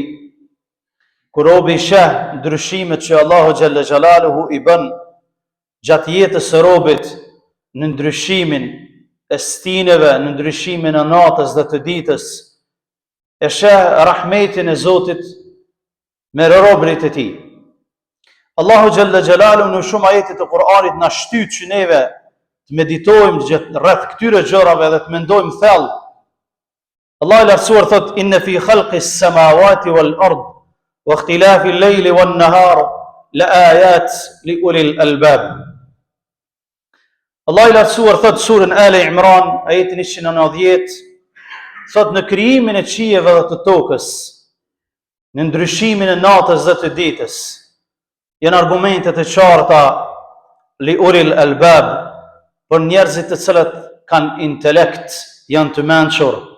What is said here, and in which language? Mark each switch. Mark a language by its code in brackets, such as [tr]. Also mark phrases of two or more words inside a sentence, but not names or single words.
[sq] Kur robi sheh ndryshimet që Allahu [ar] جل جلاله [sq] I bën gjatë jetës së robit, në ndryshimin e stineve, në ndryshimin e natës dhe të ditës, e sheh rahmetin e Zotit me robërit e tij. Allahu [ar] جل جلاله [sq] në shumë ajete të Kur'anit na shtyt që neve të meditojmë rreth këtyre gjërave dhe të mendojmë thellë. Allah I lartësuar thot: [ar] "إن في خلق السماوات والأرض واختلاف الليل والنهار لآيات لأولي الألباب." [sq] Allah I lartësuar thot surën Ali Imran, ajetin 190, thot: "Në krijimin e qiejve dhe të tokës, në ndryshimin e natës dhe të ditës, janë argumente të qarta [ar] لأولي الألباب, [sq] për njerëzit të cilët kanë intelekt, janë të mençur."